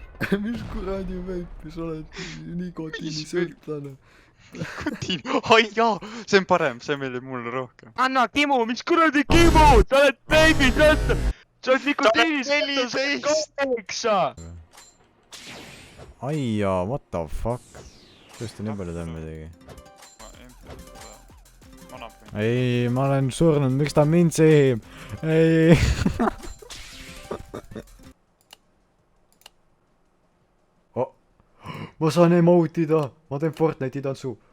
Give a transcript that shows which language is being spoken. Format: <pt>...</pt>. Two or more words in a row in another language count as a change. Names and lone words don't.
<et>Mis kuradi veipi, sa oled nikotiini sõltlane. Nikotiini, ai jaa, see on parem, see meeldib mulle rohkem. Anna Kimu, mis kuradi Kimu, sa oled veibi sõltlane. Sa oled nikotiinist 8. Aia,</et> <en>what the fuck?</en> <et>Tõesti nii palju tõmbe tegi. Ei, ma olen surnud, miks ta mind sihib? Ei. Ma saan emootida, ma teen Fortnite'i tantsu.</et>